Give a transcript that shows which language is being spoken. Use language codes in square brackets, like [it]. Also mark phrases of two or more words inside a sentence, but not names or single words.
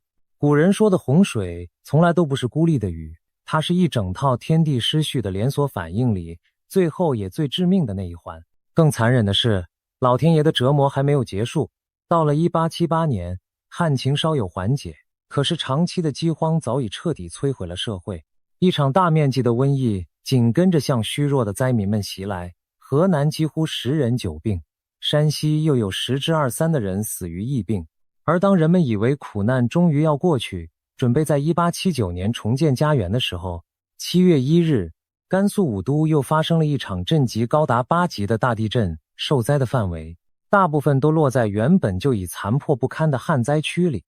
[zh] 古人說的洪水從來都不是孤立的雨，它是一整套天地失序的連鎖反應裡最後也最致命的那一環。更殘忍的是，老天爺的折磨還沒有結束。到了1878年，旱情稍有緩解，可是長期的饑荒早已徹底摧毀了社會。一場大面積的瘟疫緊跟着向虛弱的灾民們襲來，河南幾乎10人9病，山西又有10之23的人死於疫病。而當人們以為苦難終於要過去，準備在1879年重建家園的時候，7月1日，甘肅武都又發生了一場震級高達8級的大地震，受災的範圍大部分都落在原本就已殘破不堪的旱災區裡。